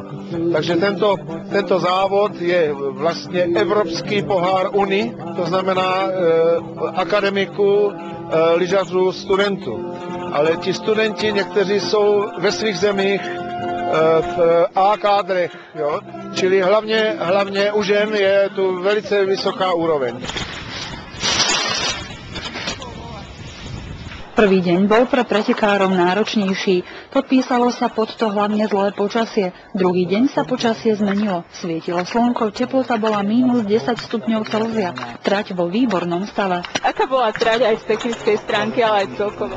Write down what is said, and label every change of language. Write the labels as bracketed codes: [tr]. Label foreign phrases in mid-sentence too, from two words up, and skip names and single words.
[cs] Takže tento závod je vlastně Evropský pohár Uni, to znamená akademiků, lyžařů, studentů. Ale ti studenti někteří jsou ve svých zemích v A kádrech, jo? Čili hlavně u žen je tu velice vysoká úroveň. [sk] Prvý deň bol pre pretekárov náročnejší. Podpísalo sa pod to hlavne zlé počasie. Druhý deň sa počasie zmenilo. Svietilo slnko, teplota bola -10 stupňov Celzia. Trať vo výbornom stave. Aká bola trať aj z technickej stránky, ale aj celkovo?